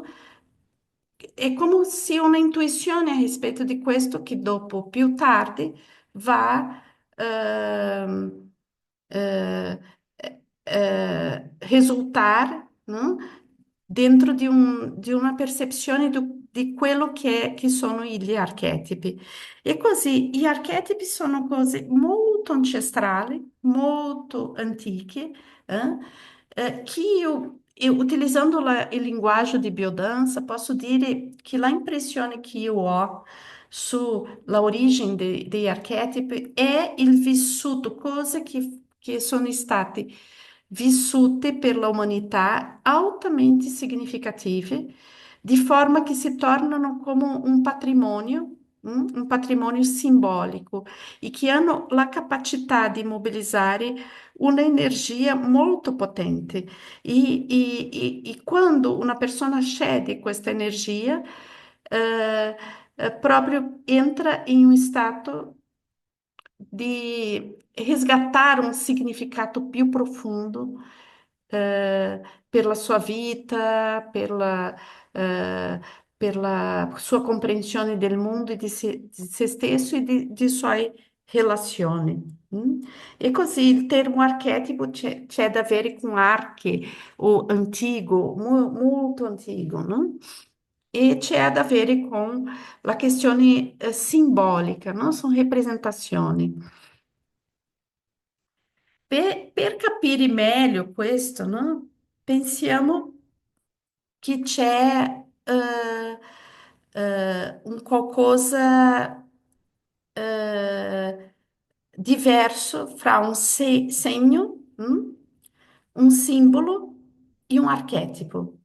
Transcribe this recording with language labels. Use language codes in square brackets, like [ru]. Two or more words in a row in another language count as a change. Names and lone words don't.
[it] È come se una intuizione a rispetto di questo che dopo, più tardi, va ehm, eh, risultare, no? Dentro di una percezione di quello che sono gli archetipi. E così gli archetipi sono cose molto ancestrali, molto antiche, [pt] que eu, [it] utilizzando il linguaggio di biodanza, posso dire che la impressione che io ho sulla origine degli archetipi è il vissuto, cose che sono state vissute per l'umanità altamente significative, di forma che si tornano come un patrimonio simbolico e che hanno la capacità di mobilizzare un'energia molto potente. E quando una persona cede questa energia, proprio entra in un stato [pt] de resgatar um significado [it] più profundo pela sua vita, eh, [pt] pela sua compreensão [it] del mondo e di se stesso e di suoi relazioni. Mm? E così il termo archetipo c'è da avere con arche o antigo, molto antigo, no? E c'è da avere con la questione simbolica, no? Sono rappresentazioni. Per capire meglio questo, no? Pensiamo che c'è un qualcosa diverso fra un segno, un simbolo e un archetipo.